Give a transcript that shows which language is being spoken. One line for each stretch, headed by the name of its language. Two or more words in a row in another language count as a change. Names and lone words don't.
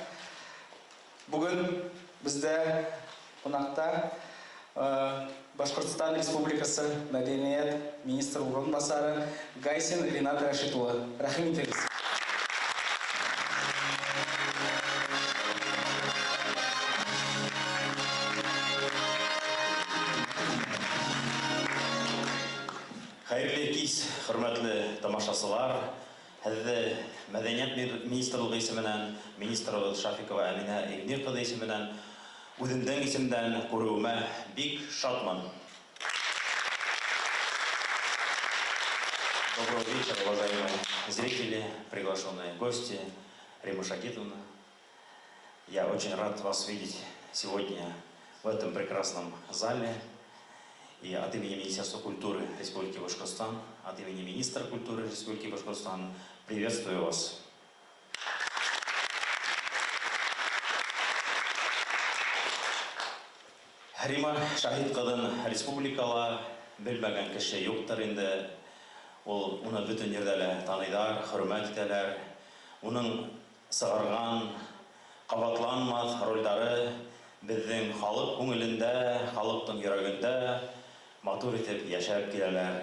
Tatar: Бүген бездә кунакта Башкортстан Республикасы Мәдәният министры урынбасары Гайсин Ринат Рашид улы. Рәхим итегез. Хәерле кич, хөрмәтле тамашачылар.
Bashkir: Һеҙҙе Мәҙәниәт министрлығы исеменән, министрыбыҙ Шафикова Әминә Игни ҡыҙы исеменән, үҙемдең исемдән күреүемә бик шатман.
Russian: Доброго вечера, уважаемые зрители, приглашенные гости, Рима Шагитовна. Я очень рад вас видеть сегодня в этом прекрасном зале. И от имени Министерства культуры Республики Башкортостан, от имени министра культуры Республики Башкортостан приветствую вас.
Bashkir: Рима Шаһит ҡыҙын республикала белмәгән кеше юҡтыр инде. Уны бөтөн ерҙә лә таныйҙар, хөрмәт итәләр. Уның сығарған, ҡабатланмаҫ ролдары беҙҙең халыҡ күңелендә, халыҡтың йөрәгендә матур итеп йәшәп киләләр.